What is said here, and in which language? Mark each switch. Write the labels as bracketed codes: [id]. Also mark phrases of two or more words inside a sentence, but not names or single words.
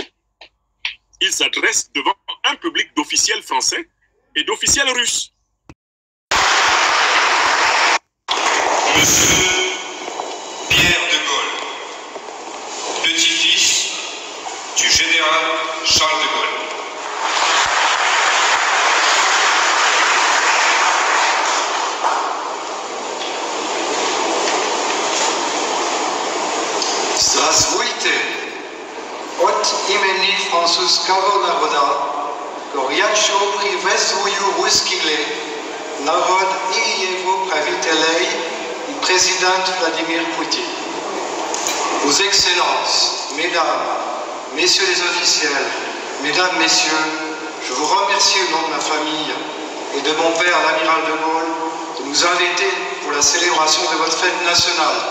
[fr] Il s'adresse devant un public d'officiels français et d'officiels russes. Monsieur Pierre de Gaulle, petit-fils du général Charles de Gaulle. [ru] Здравствуйте, от имени французского народа, горячо приветствую русский народ и его правителей и президент Vladimir Poutine. [fr] Vos Excellences, Mesdames, Messieurs les officiels, Mesdames, Messieurs, je vous remercie au nom de ma famille et de mon père, l'amiral de Gaulle, de nous inviter pour la célébration de votre fête nationale.